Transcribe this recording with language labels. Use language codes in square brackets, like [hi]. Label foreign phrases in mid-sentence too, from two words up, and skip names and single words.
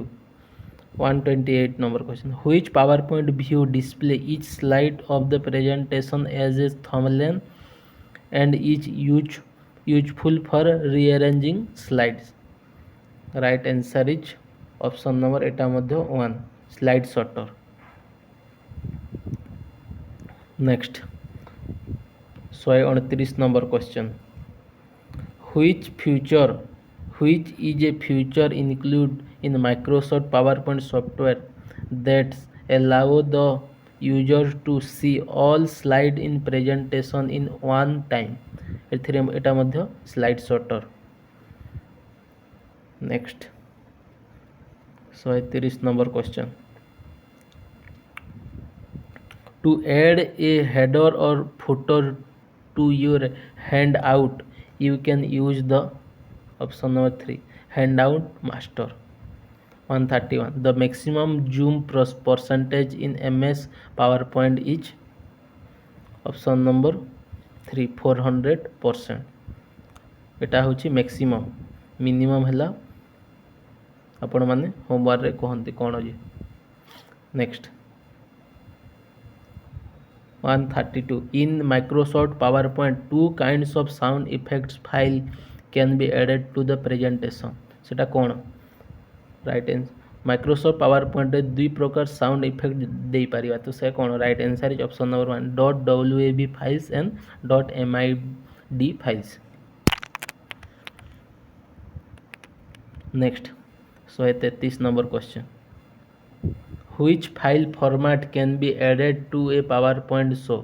[en] 128 number question. Which PowerPoint view display each slide of the presentation as a thumbnail and is useful for rearranging slides? Right answer is option number [or] ଏଟା ମଧ୍ୟ [en] 1 slide sorter. Next. 129 number question. Which is a feature included in Microsoft PowerPoint software that allow the user to see all slide in presentation in one time? [or] ଏଟା ମଧ୍ୟ [en] slide sorter. Next. 130 number question. To add a header or footer to your handout, you can use the option number 3 handout master. 131. The maximum zoom percentage in MS PowerPoint is option number 3 400%. [or] ଏଟା ହଉଛି ମ୍ୟାକ୍ସିମମ. ମିନିମମ ହେଲା ଆପଣ ମାନେ ହୋମୱାର୍କ ରେ କହନ୍ତି କଣ ଜେ. [en] नेक्स्ट. 132. In Microsoft PowerPoint, 2 kinds of sound effects file can be added to the presentation. [or] ସେଟା କଣ? [en] right answer. [or] Microsoft PowerPoint ରେ 2 ପ୍ରକାର [en] sound effect [or] ଦେଇ ପାରିବା. ତ ସେ କଣ? [en] right answer is option number 1 .wav files and .mid files. Next. 133 number question. Which file format can be added to a PowerPoint show?